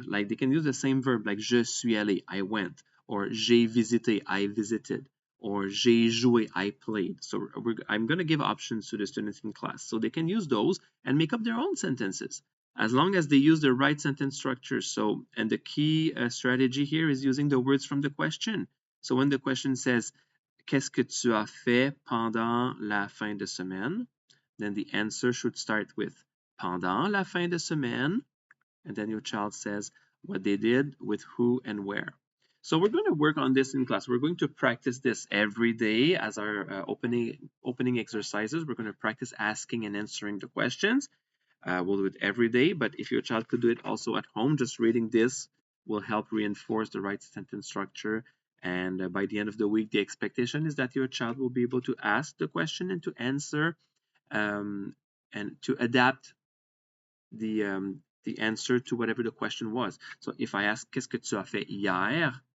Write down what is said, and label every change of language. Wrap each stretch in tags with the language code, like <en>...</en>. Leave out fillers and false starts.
<en>Like they can use the same verb, like</en> <fr>je suis allé,</fr> <en>I went, or</en> <fr>j'ai visité,</fr> <en>I visited, or</en> <fr>j'ai joué,</fr> <en>I played. So I'm going to give options to the students in class. So they can use those and make up their own sentences as long as they use the right sentence structure. So, and the key strategy here is using the words from the question. So when the question says,</en> <fr>Qu'est-ce que tu as fait pendant la fin de semaine?</fr> <en>Then the answer should start with</en> <fr>pendant la fin de semaine,</fr> <en>and then your child says what they did, with who and where. So we're going to work on this in class. We're going to practice this every day as our opening exercises. We're going to practice asking and answering the questions. We'll do it every day, but if your child could do it also at home, just reading this will help reinforce the right sentence structure. And by the end of the week, the expectation is that your child will be able to ask the question and to answer and to adapt the answer to whatever the question was. So if I ask</en> <fr>Qu'est-ce que tu as fait hier?</fr>